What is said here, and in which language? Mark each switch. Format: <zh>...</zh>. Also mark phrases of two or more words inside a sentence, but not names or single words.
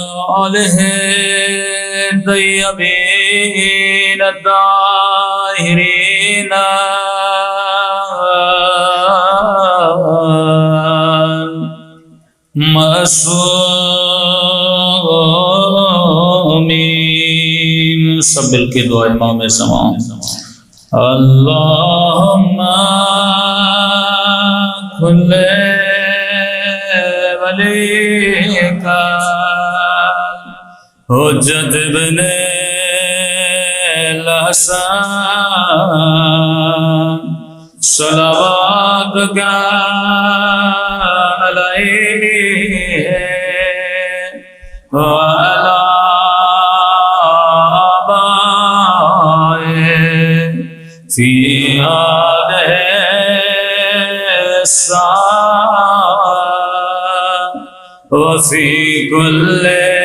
<ar>آله الطيبين الطاهرين المعصومين.</ar> <ur>سب مل کے دعا امام سما.</ur> <ar>اللهم كن لوليك الحجة ابن الحسن صلواتك عليه وعلى آبائه في هذه وفي كل</ar>